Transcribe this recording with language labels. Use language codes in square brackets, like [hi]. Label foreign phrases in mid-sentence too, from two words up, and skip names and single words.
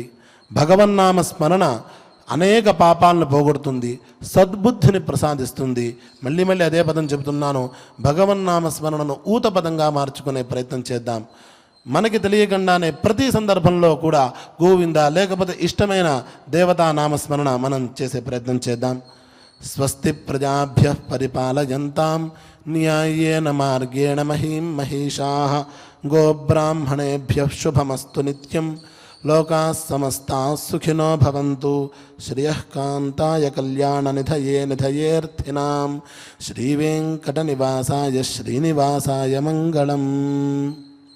[te] భగవన్నామ స్మరణ అనేక పాపాలను పోగొడుతుంది, సద్బుద్ధిని ప్రసాదిస్తుంది. మళ్ళీ అదే పదం చెబుతున్నాను, భగవన్నామ స్మరణను ఊత పదంగా మార్చుకునే ప్రయత్నం చేద్దాం. మనకి తెలియకుండానే ప్రతి సందర్భంలో కూడా గోవింద లేకపోతే ఇష్టమైన దేవతా నామస్మరణ మనం చేసే ప్రయత్నం చేద్దాం. [sa] స్వస్తి ప్రజాభ్య పరిపాలయంతాం న్యాయేన మార్గేణ మహీం మహిషాః గోబ్రాహ్మణేభ్య శుభమస్తు నిత్యం. లోకాః సమస్తాః సుఖినో భవంతు. శ్రియః కాంతాయ కళ్యాణనిధయే నిధయేర్థినాం. శ్రీవేంకటనివాసాయ శ్రీనివాసాయ మంగళం.